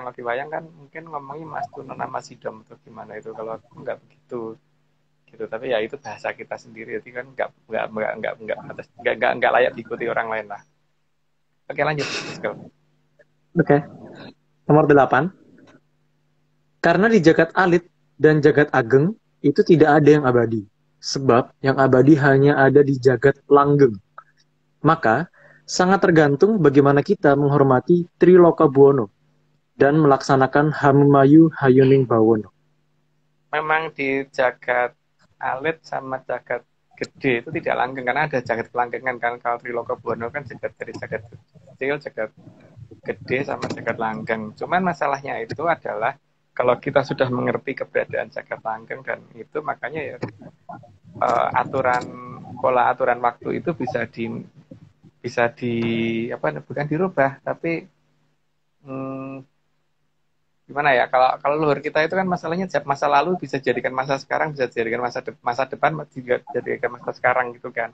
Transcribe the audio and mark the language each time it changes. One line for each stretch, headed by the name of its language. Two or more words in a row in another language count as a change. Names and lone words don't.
Indonesian: Kalau di wayang kan mungkin ngomongnya mas tuna nama sidom atau gimana itu. Kalau aku nggak begitu gitu. Tapi ya itu bahasa kita sendiri. Jadi kan nggak layak diikuti orang lain lah. Oke lanjut. Oke. Nomor 8. Karena di
Javanese: jagat alit
Indonesian: dan
Javanese: jagat ageng
Indonesian: itu tidak ada yang abadi. Sebab yang abadi hanya ada di jagat langgeng. Maka sangat tergantung bagaimana kita menghormati Triloka Buwono dan melaksanakan
Javanese: Hamimayu Hayuning Bawono.
Indonesian: Memang di
Javanese: jagat alit
Indonesian: sama jagat gede itu tidak langgeng karena ada jagat kelanggengan kan. Kalau Triloka Buwono kan dari jagat kecil, jagat gede sama jagat langgeng. Cuman masalahnya itu adalah kalau kita sudah mengerti keberadaan jagat langgeng dan itu makanya ya pola aturan waktu itu bisa bukan dirubah tapi gimana ya, kalau luhur kita itu kan masalahnya masa lalu bisa jadikan masa sekarang, bisa jadikan masa depan, juga jadikan masa sekarang gitu kan.